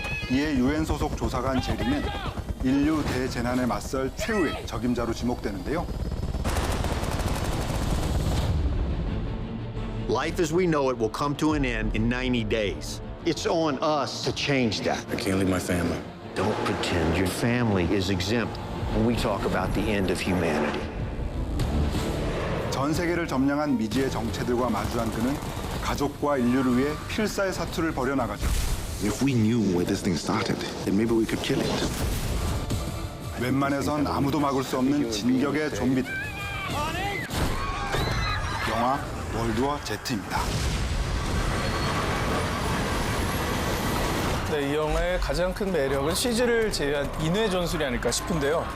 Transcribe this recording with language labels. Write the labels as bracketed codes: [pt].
[ko] 이에 UN 소속 조사관 제리는 인류 대재난에 맞설 최후의 적임자로 지목되는데요. [en] Life as we know it will come to an end in 90 days. It's on us to change that. I can't leave my family. Don't pretend your family is exempt when we talk about the end of humanity. [ko] 전 세계를 점령한 미지의 정체들과 마주한 그는 가족과 인류를 위해 필사의 사투를 벌여나가죠. [en] If we knew where this thing started, then maybe we could kill it. [ko] 웬만해선 아무도 막을 수 없는 진격의 좀비들. 영화 월드워 Z입니다. 네, 이 영화의 가장 큰 매력은 CG를 제외한 인외 전술이 아닐까 싶은데요.